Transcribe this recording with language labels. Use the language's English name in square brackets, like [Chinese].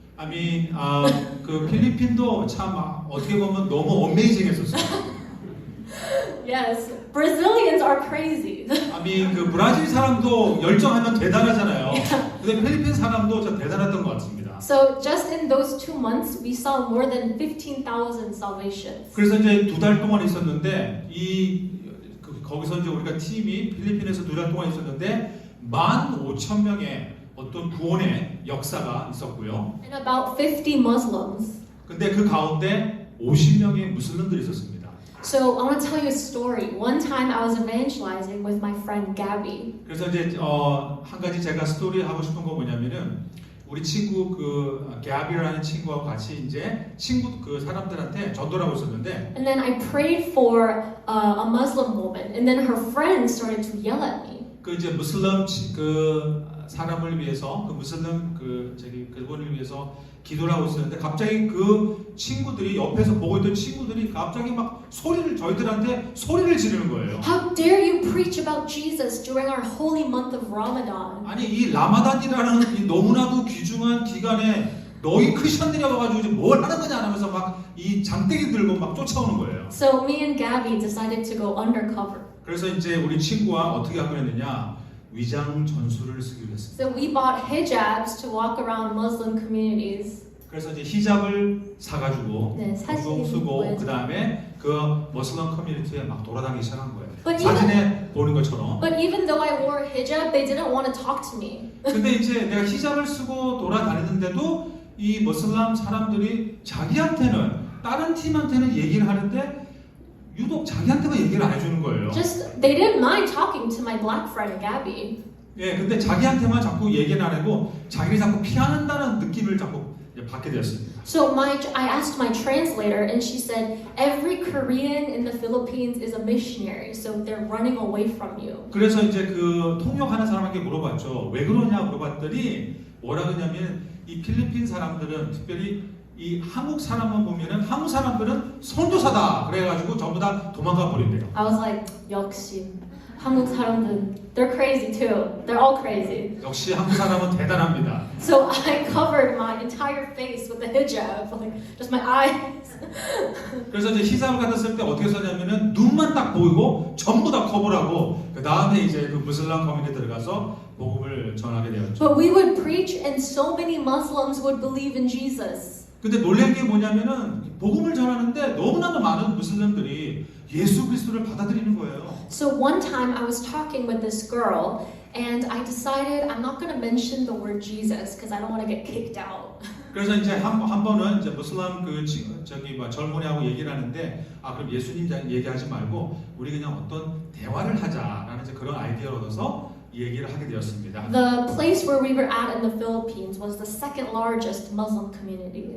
[English] I mean, [Korean] 그 필리핀도 참 어떻게 보면 너무 어메이징했었어요. [English] Yes, Brazilians are crazy. I mean, [Korean] 그 브라질 사람도 열정하면 대단하잖아요. 근데 필리핀 사람도 참 대단했던 것 같습니다. [English] So just in those 2 months, we saw more than 15,000 salvations. [Korean] 그래서 이제 2달 동안 있었는데 거기서 이제 우리가 팀이 필리핀에서 2달 동안 있었는데 15,000명의 어떤 구원의 역사가 있었고요. [English] And about 50 Muslims. [Korean] 근데 그 가운데 50명의 무슬림들이 있었습니다. [English] So I want to tell you a story. One time I was evangelizing with my friend Gabby. [Korean] 그래서 이제 한 가지 제가 스토리 하고 싶은 거 뭐냐면은 우리 친구 그 갸비라는 친구하고 같이 이제 그 사람들한테 전도를 하고 있었는데 [English] And then I prayed for a Muslim woman, and then her friends started to yell at me. [Korean] 그 이제 무슬림 그 사람을 위해서 그 무슬림 그분을 위해서 기도를 하고 있었는데 갑자기 그 친구들이 옆에서 보고 있던 친구들이 갑자기 막 저희들한테 소리를 지르는 거예요. [English] How dare you preach about Jesus during our holy month of Ramadan? [Korean] 아니 이 라마단이라는 이 너무나도 귀중한 기간에 너희 크리스천들이 와가지고 이제 뭘 하는 거냐 하면서 막 이 장대기 들고 막 쫓아오는 거예요. [English] So me and Gabby decided to go undercover. [Korean] 그래서 이제 우리 친구와 어떻게 하기로 했느냐 위장 전술을 쓰기로 했습니다. [English] So we bought hijabs to walk around Muslim communities. [Korean] 그래서 이제 히잡을 사가지고 네, 둥둥 쓰고 보여줘. 그 다음에 그 머슬람 커뮤니티에 막 돌아다니기 시작한 거예요. [English] But [Korean] 사진에 보는 것처럼. [English] But even though I wore hijab, they didn't want to talk to me. [Korean] 근데 이제 내가 히잡을 쓰고 돌아다니는데도 이 머슬람 사람들이 자기한테는 다른 팀한테는 얘기를 하는데 유독 자기한테만 얘기를 안 해주는 거예요. [English] Just they didn't mind talking to my black friend Gabby. [Korean] 예, 근데 자기한테만 자꾸 얘기를 안 하고 자기를 자꾸 피한다는 느낌을 자꾸 이제 받게 되었습니다. [English] So I asked my translator, and she said every Korean in the Philippines is a missionary, so they're running away from you. [Korean] 그래서 이제 그 통역하는 사람에게 물어봤죠. 왜 그러냐 물어봤더니 뭐라 그러냐면 이 필리핀 사람들은 특별히 이 한국 사람만 보면은 한국 사람들은 선교사다 그래가지고 전부 다 도망가 버린대요. [English] I was like, [Korean] 역시 한국 사람들, [English] they're crazy too. They're all crazy. [Korean] 역시 한국 사람은 대단합니다. [English] So I covered my entire face with the hijab, like just my eyes. [Korean] 그래서 이제 히잡을 갖다 때 어떻게 썼냐면은 눈만 딱 보이고 전부 다 커버하고 그 다음에 이제 그 무슬람 커뮤니티에 들어가서 복음을 전하게 되었죠. [English] But we would preach, and so many Muslims would believe in Jesus. [Korean] 근데 놀란 게 뭐냐면은 복음을 전하는데 너무나도 많은 무슬림들이 예수 그리스도를 받아들이는 거예요. [English] So one time I was talking with this girl, and I decided I'm not going to mention the word Jesus because I don't want to get kicked out. [Korean] 그래서 이제 한 번은 이제 무슬람 그 저기 뭐 젊은이하고 얘기를 하는데 그럼 예수님 얘기하지 말고 우리 그냥 어떤 대화를 하자라는 이제 그런 아이디어를 얻어서 이 얘기를 하게 되었습니다. [English] The place where we were at in the Philippines was the second largest Muslim community.